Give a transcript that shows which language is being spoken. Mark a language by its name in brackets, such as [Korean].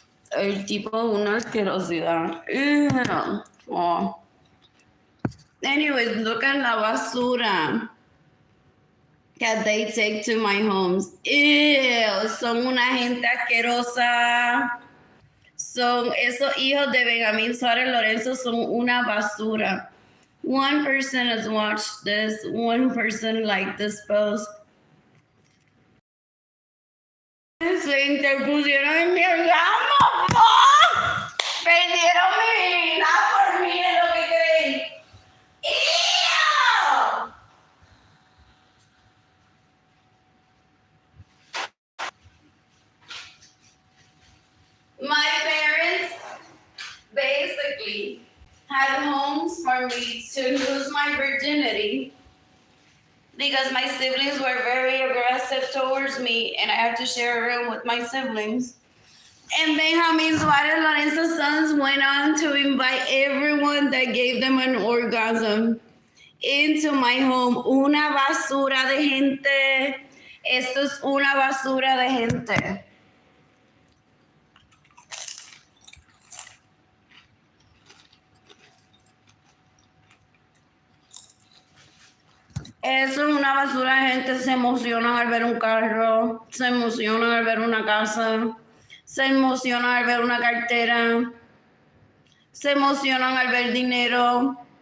[Spanish] El tipo es una asquerosidad. Oh. [English] Anyways, look at [Spanish] la basura [English] that they take to my homes. [Spanish] Ew, son una gente asquerosa. Son esos hijos de Benjamín Suárez Lorenzo son una basura. [English] One person has watched this. One person liked this post. [Spanish] Se interpusieron en mi orgasmo. Perdieron mi virginidad por mí, es lo que creen. ¡Ew! [English] My parents basically had homes for me to lose my virginity because my siblings were very aggressive towards me and I had to share a room with my siblings. And Benjamin Suárez Lorenzo's sons went on to invite everyone that gave them an orgasm into my home. [Spanish] Una basura de gente. Esto es una basura de gente. Eso es una basura de gente. Se emocionan al ver un carro, se emocionan al ver una casa, se emocionan al ver una cartera, se emocionan al ver dinero.